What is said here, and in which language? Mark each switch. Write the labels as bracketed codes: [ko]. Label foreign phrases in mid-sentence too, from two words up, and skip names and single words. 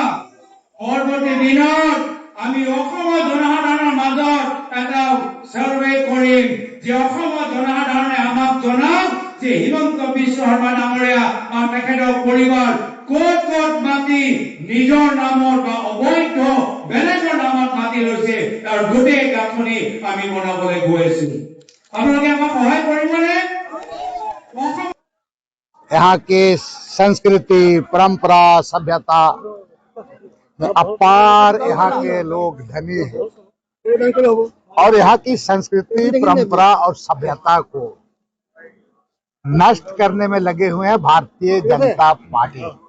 [as] পৰৱৰ্তী দিনত আমি অসমৰ জনসাধাৰণৰ মাজত এটা সাৰ্ভে কৰিম যে অসমৰ জনসাধাৰণে আমাক জনাওক যে হিমন্ত বিশ্ব শৰ্মা ডাঙৰীয়া আৰু তেখেতৰ পৰিবাৰ ক'ত মাটি নিজৰ নামত বা অবৈধ বেলেগৰ নামত মাটি লৈছে তাৰ গোটেই গাঁথনি আমি বনাবলৈ গৈ আছো। আপোনালোকে আমাক সহায় কৰিবনে? [hi] यहाँ की संस्कृति, परंपरा, सभ्यता में अपार यहाँ के लोग धनी हैं और यहाँ की संस्कृति, परंपरा और सभ्यता को नष्ट करने में लगे हुए हैं भारतीय जनता पार्टी।